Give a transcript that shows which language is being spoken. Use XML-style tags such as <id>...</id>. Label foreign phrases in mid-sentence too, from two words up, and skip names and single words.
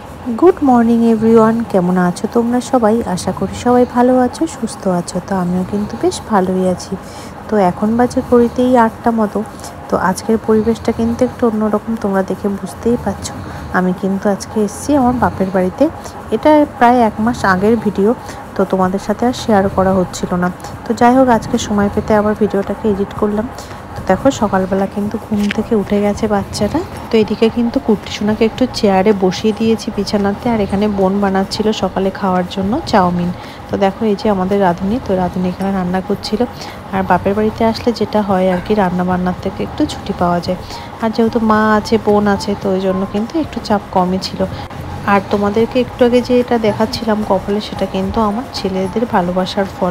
<en>good morning everyone</en> <bn>কেমন আছো তোমরা সবাই আশা করি সবাই ভালো আছো সুস্থ আছো। তো আমিও কিন্তু বেশ ভালোই আছি। তো এখন বাজে ঘড়িতেই 8টা মতো। তো আজকের পরিবেশটা কিন্তু একটু অন্যরকম তোমরা দেখে বুঝতেই পারছো। আমি কিন্তু আজকে এসেছি আমার বাপের বাড়িতে। এটা প্রায় 1 মাস আগের ভিডিও। তো তোমাদের সাথে আর শেয়ার করা হচ্ছিলো না। তো যাই হোক আজকে সময় পেতে আবার ভিডিওটাকে এডিট করলাম। তো দেখো সকালবেলা কিন্তু ঘুম থেকে উঠে গেছে বাচ্চাটা। তো এদিকে কিন্তু কুট্টি সোনাকে একটু চেয়ারে বসিয়ে দিয়েছি বিছানাতে আর এখানে বোন বানাচ্ছিল সকালে খাওয়ার জন্য চাউমিন। তো দেখো এই যে আমাদের রাঁধুনি, তো রাঁধুনি এখানে রান্না করছিল। আর বাপের বাড়িতে আসলে যেটা হয় আর কি রান্না বান্নার থেকে একটু ছুটি পাওয়া যায়। আর যেহেতু মা আছে বোন আছে তো ওই জন্য কিন্তু একটু চাপ কমই ছিল। আর তোমাদেরকে একটু আগে যে এটা দেখাচ্ছিলাম কপালে সেটা কিন্তু আমার ছেলেদের ভালোবাসার ফল।</bn>